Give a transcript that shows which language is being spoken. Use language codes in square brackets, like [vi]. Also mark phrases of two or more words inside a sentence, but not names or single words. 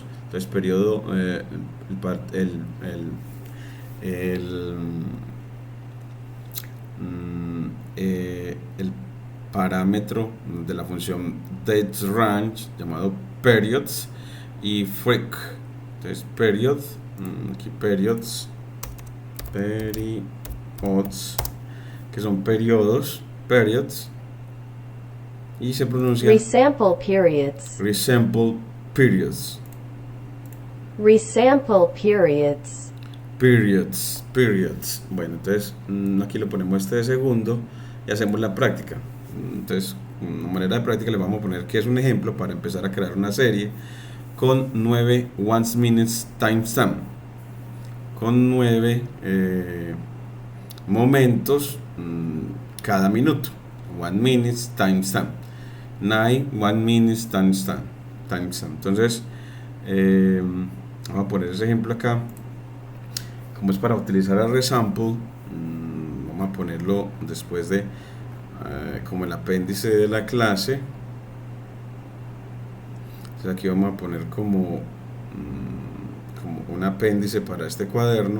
[es] Entonces periodo, el parámetro de la función dateRange llamado periods y freq. Entonces period, aquí periods, que son periodos, periods, y se pronuncia [en] Resample periods. resample periods. Resample periods. [es] Periods. Bueno, entonces aquí lo ponemos este de segundo y hacemos la práctica. Entonces, una manera de práctica le vamos a poner que es un ejemplo para empezar a crear una serie con 9 1 [en] minutes timestamp, [es] con 9 momentos cada minuto. [en] 1 minute timestamp, 9 1 minute timestamp. [es] Entonces vamos a poner ese ejemplo acá. Como es para utilizar el resample, vamos a ponerlo después de como el apéndice de la clase. Entonces aquí vamos a poner como un apéndice para este cuaderno.